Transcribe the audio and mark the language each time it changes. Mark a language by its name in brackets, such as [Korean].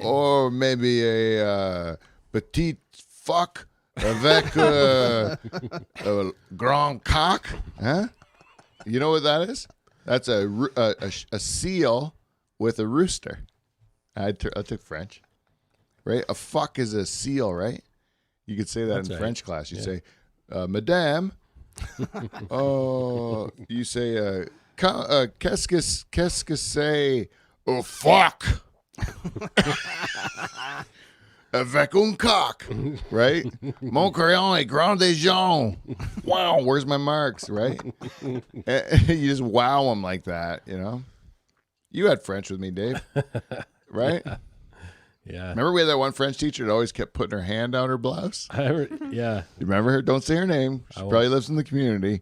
[English] Or maybe a [French] petite [English] fuck [French] avec [English] a grand cock, huh? You know what that is? That's a seal with a rooster. I took French, right? A fuck is a seal, right? You could say that That's in right. French class. You say, Madame. Oh, you say, [French] qu'est-ce que c'est? [English] Oh, fuck. [French] Avec un coq, [English] right? [French] Mon crayon est grand et jaune. [English] Wow, where's my marks, right? You just wow them like that, you know? You had French with me, Dave, right? Yeah. Remember we had that one French teacher that always kept putting her hand down her blouse? Yeah. You remember her? Don't say her name. She probably lives in the community.